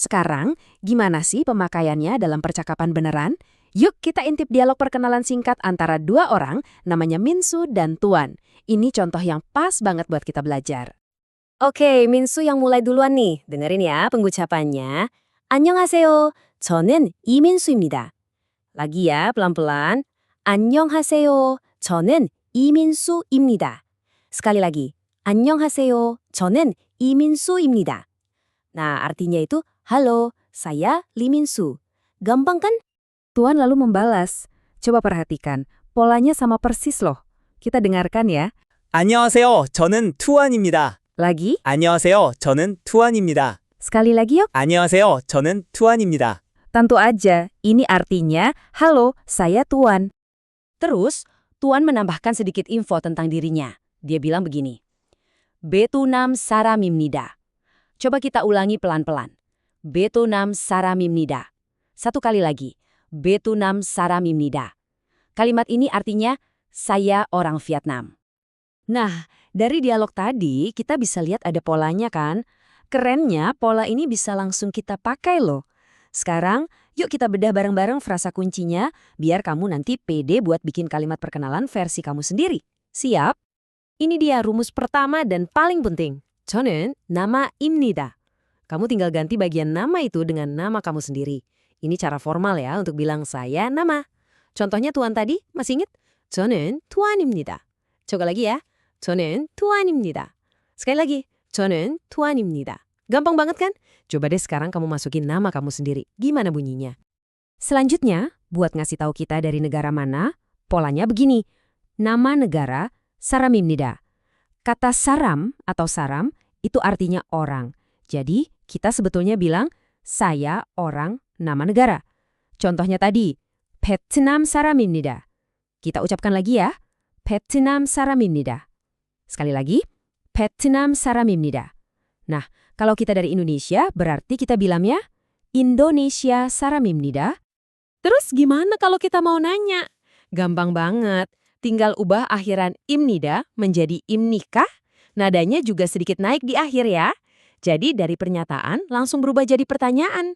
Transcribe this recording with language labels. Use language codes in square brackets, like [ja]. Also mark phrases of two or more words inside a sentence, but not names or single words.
[id] Sekarang, gimana sih pemakaiannya dalam percakapan beneran? Yuk kita intip dialog perkenalan singkat antara dua orang, namanya Minsu dan Tuan. Ini contoh yang pas banget buat kita belajar. Oke, Minsu yang mulai duluan nih. Dengerin ya pengucapannya. [ko] 안녕하세요. 저는 이민수입니다. [id] Lagi ya, pelan-pelan. [ko] 안녕하세요. 저는 이민수입니다. [id] Sekali lagi. [ko] 안녕하세요. 저는 이민수입니다. [id] Nah, artinya itu, halo, saya Lee Min-soo. Gampang kan? Tuan lalu membalas. Coba perhatikan, polanya sama persis loh. Kita dengarkan ya. [ko] 안녕하세요. 저는 투안입니다. [id] Lagi, [ko] 안녕하세요. 저는 투안입니다. [id] sekali lagi yuk. [ko] 안녕하세요. 저는 투안입니다. [id] Tentu aja, ini artinya, halo, saya Tuan. Terus, Tuan menambahkan sedikit info tentang dirinya. Dia bilang begini. [ko] 베트남 사람입니다. [id] Coba kita ulangi pelan-pelan. [ko] 베트남 사람입니다. [id] Satu kali lagi. [ko] 베트남 사람입니다. [id] Kalimat ini artinya, saya orang Vietnam. Nah, dari dialog tadi, kita bisa lihat ada polanya kan? Kerennya, pola ini bisa langsung kita pakai loh. Sekarang, yuk kita bedah bareng-bareng frasa kuncinya, biar kamu nanti pede buat bikin kalimat perkenalan versi kamu sendiri. Siap? Ini dia rumus pertama dan paling penting. [ko] 저는 남아입니다. [id] Kamu tinggal ganti bagian nama itu dengan nama kamu sendiri. Ini cara formal ya untuk bilang saya nama. Contohnya Tuan tadi, masih ingat? [ko] 저는 투안입니다. [id] coba lagi ya. [ko] 저는 투안입니다. [id] Sekali lagi. [ko] 저는 투안입니다. [id] Gampang banget kan? Coba deh sekarang kamu masukin nama kamu sendiri. Gimana bunyinya? Selanjutnya, buat ngasih tahu kita dari negara mana, polanya begini. [ko] Nama negara, 사람입니다. [id] Kata saram atau saram itu artinya orang. Jadi, kita sebetulnya bilang, saya orang nama negara. Contohnya tadi, [ko] 베트남 사람입니다. [id] Kita ucapkan lagi ya, [ko] 베트남 사람입니다. [id] Sekali lagi, [ko] 베트남 사람입니다. [id] Nah, kalau kita dari Indonesia, berarti kita bilangnya, Indonesia [ko] 사람입니다. [id] Terus gimana kalau kita mau nanya? Gampang banget. Tinggal ubah akhiran imnida menjadi imnikah. Nadanya juga sedikit naik di akhir ya. Jadi dari pernyataan langsung berubah jadi pertanyaan.